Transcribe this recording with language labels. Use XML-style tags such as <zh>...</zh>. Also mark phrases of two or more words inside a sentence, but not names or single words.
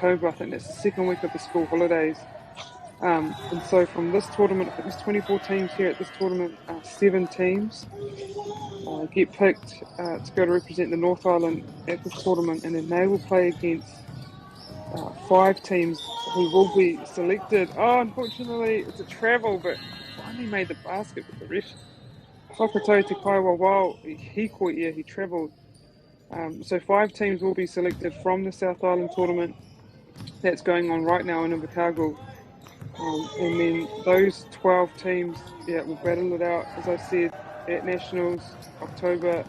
<en>I think that's the second week of the school holidays. And so from this tournament, I think there's 24 teams here at this tournament, 7 teams get picked to go to represent the North Island at this tournament, and then they will play against 5 teams who will be selected. Oh, unfortunately, it's a travel, but I finally made the basket with the ref.</en> <mi>Whakatau te kaiwa wao,</mi> <en>he caught, yeah, he travelled. So 5 teams will be selected from the South Island tournament that's going on right now in Invercargill. And then those 12 teams, yeah, will battle it out, as I said, at Nationals, October.</en>